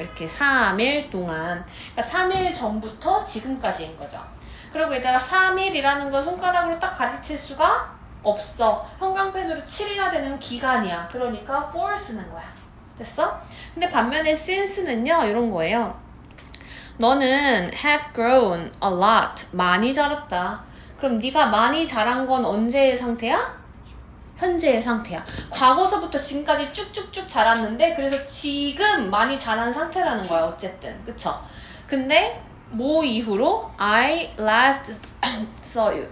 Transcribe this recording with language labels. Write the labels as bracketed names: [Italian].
[Korean] 이렇게 3일 동안. 그러니까 3일 전부터 지금까지인 거죠. 그리고 얘들아 3일이라는 거 손가락으로 딱 가르칠 수가 없어. 형광펜으로 칠해야 되는 기간이야. 그러니까 for 쓰는 거야. 됐어? 근데 반면에 since는요. 이런 거예요. 너는 [English] have grown a lot. [Korean] 많이 자랐다. 그럼 네가 많이 자란 건 언제의 상태야? 현재의 상태야. 과거서부터 지금까지 쭉쭉쭉 자랐는데 그래서 지금 많이 자란 상태라는 거야. 어쨌든. 그쵸? 근데 뭐 이후로? [English] I last saw you.